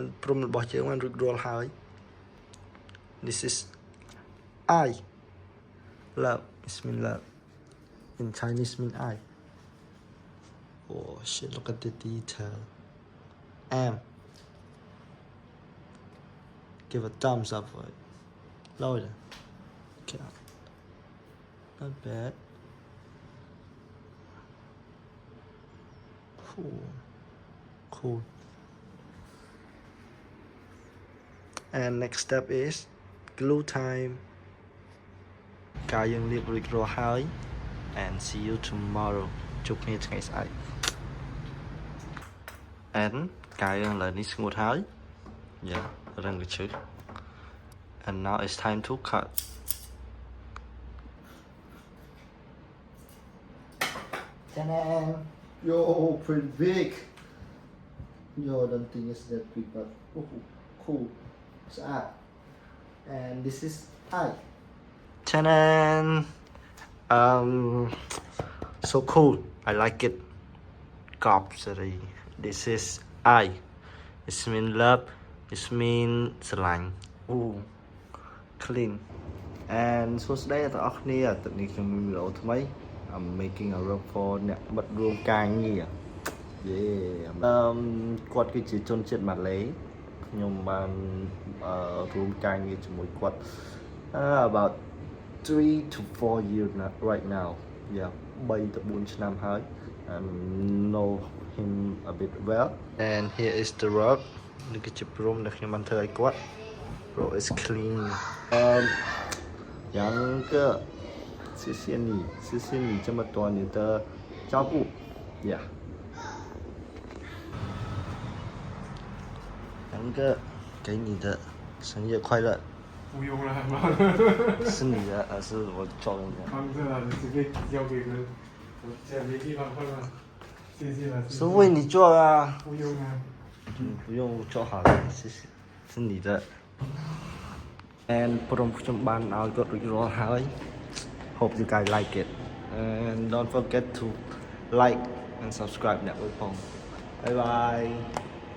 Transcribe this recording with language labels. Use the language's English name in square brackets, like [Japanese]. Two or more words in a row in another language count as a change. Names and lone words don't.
[Khmer] ព្រំរបស់យើងបានរួចរាល់ហើយ [English] This is I love it mean love in Chinese mean I oh shit look at the detail am give a thumbs up for it louder okay not bad cool and next step is glue time [Khmer] កាយយើងលាបរួចរាល់ហើយ [English] and see you tomorrow [Khmer] ជួបគ្នាថ្ងៃស្អែក [English] and [Khmer] កាយយើងឥឡូវនេះស្ងួតហើយ [English] yeah [Khmer] រឹងកញ្ជឹក [English] and now it's time to cut Ta-da! Yo pretty big yo don't think it's that big but cool ស្អាត and this is I Ta-da! So cool. I like it. Sorry. This is I. It means love. It means ស្រឡាញ់ Ooh. [Khmer] Clean. And សួស្តីដល់អ្នកគ្នាទឹកនេះខ្ញុំមានវីដេអូថ្មី [English] I'm making a vlog for [Khmer] អ្នកបិទរួមការងារ Yeah. គាត់គឺជាជនជាតិម៉ាឡេខ្ញុំបានរួមការងារជាមួយគាត់ [English] about 3 to 4 years right now yeah 3 to 4 [Khmer] ឆ្នាំហើយ [English] know him a bit well and here is the work [Khmer] នេះគឺជាព្រំដែលខ្ញុំបានធ្វើឲ្យគាត់ [English] bro is clean [Chinese] យ៉ាងក៏谢谢你这么多年的照顾 yeah 杨哥给你的生日快乐不用了，是你的，是我照人家。放这了，你随便交给人，我家没地方放了，谢谢了。是为你做啊。不用啊。不用做好了，谢谢，是你的。 [English] And [Khmer] ព្រមខ្ញុំបានឲ្យគាត់រួចរាល់ហើយ [English] Hope you guys like it and don't forget to like and subscribe [Khmer] អ្នកមួយផង [English] Bye bye